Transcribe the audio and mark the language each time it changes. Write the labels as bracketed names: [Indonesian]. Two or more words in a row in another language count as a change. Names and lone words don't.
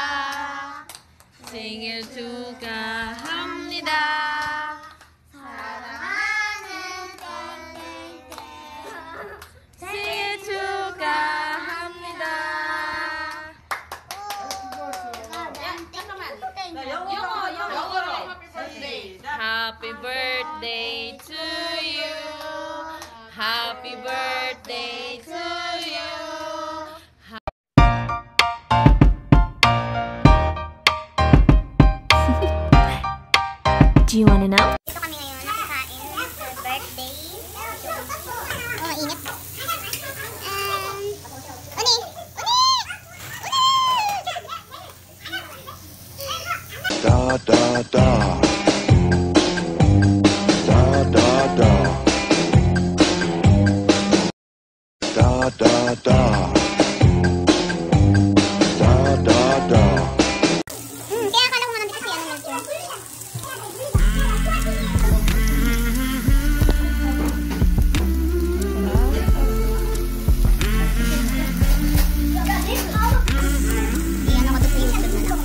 [Korean] 생일 축하합니다. 사랑하는 생일 축하합니다. 영어로. [English] Happy birthday to you. Happy birthday to you. Do you want to know? [Filipino] Ito kami ngayon nakakain sa birthday. Oh, init. Uni! Da da da. Da da da. Da da da. Da da da. Kaya akala ko nga nandito si ano medyo. Iyan ako to sa YouTube na lang.